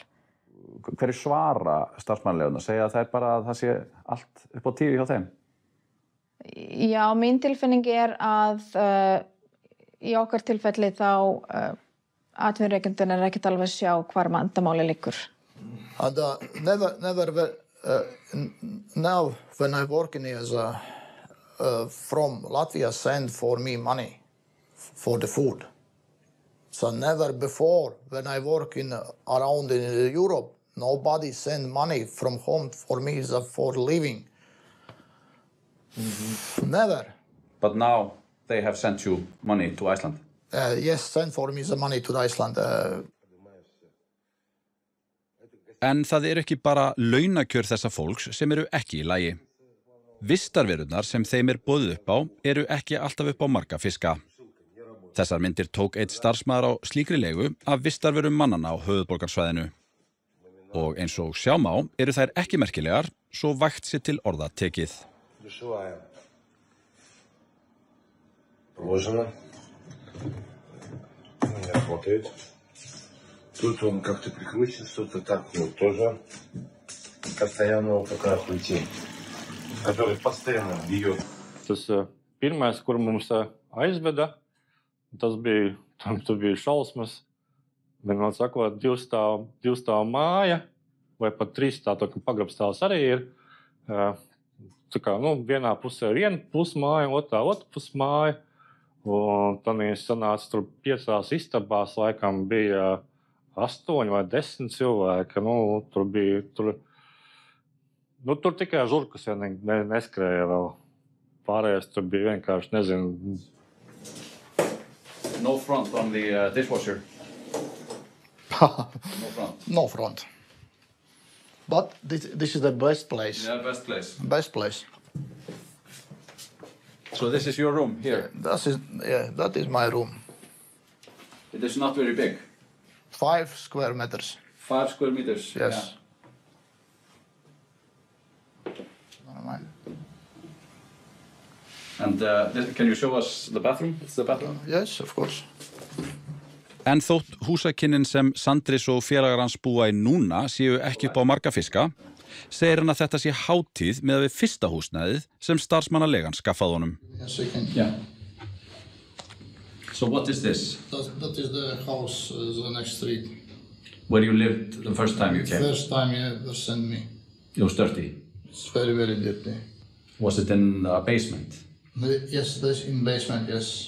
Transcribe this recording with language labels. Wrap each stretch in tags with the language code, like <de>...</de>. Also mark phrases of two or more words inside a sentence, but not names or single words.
<is>Hverju svara starfsmannaleigurnar? Segja þær bara að það sé allt upp á tíu hjá þeim? Já, mín tilfinning að í okkar tilfelli þá atvinnurekandinn ekkert alveg sjá hvar vandamáli liggur.</is> <en>And never now when I'm working as from Latvia send for me money for the food. So never before when I work around in Europe, nobody send money from home for me for living. Never. But now they have sent you money to Iceland? Yes, send for me the money to Iceland.</en> <is>En það ekki bara launakjör þessa fólks sem eru ekki í lagi. Vistarverurnar sem þeim boðið upp á eru ekki alltaf upp á marga fiska. Þessar myndir tók einn starfsmaður á slíkri leigu af vistarverum mannanna á höfuðborgarsvæðinu. Og eins og sjá má eru þær ekki merkilegar, svo vægt sér til orða tekið.</is> <ru>Тут он как-то прикручен, что-то так, тоже постоянного такая плетень, который постоянно бьет.</ru> <lv>Tas pirmais, kur mums aizveda, tas bija šausmas. Vienmēr sakot, divstāv māja, vai pat trīsstāv, pagrabstāvs arī ir. Tā kā, vienā pusē ir viena pusmāja, otrā pusmāja. Un tad sanāca tur 5 istabās, laikam bija 8 vai 10 cilvēki. Tur tikai žurkas neskrēja vēl. Pārējais tur bija vienkārši, nezinu.</lv> <en>No front on the dishwasher. No front. No front. But this is the best place. Yeah, best place. Best place. So this is your room here? That is my room. It is not very big? 5 square meters. 5 square meters? Yes. Yeah. And can you show us the bathroom? It's the bathroom? Yes, of course.</en> <is>En þótt húsakynnin sem Sandris og félagar hans búa í núna séu ekki upp á marga fiska, segir hann að þetta sé hátíð með við fyrsta húsnæðið sem starfsmannalegan skaffaði honum.</is> <en>Yes, we can. Yeah. So what is this? That is the house, the next street. Where you lived the first time you came? First time you ever sent me. It was dirty? It's very, very dirty. Was it in a basement? Yes, this in basement, yes.</en>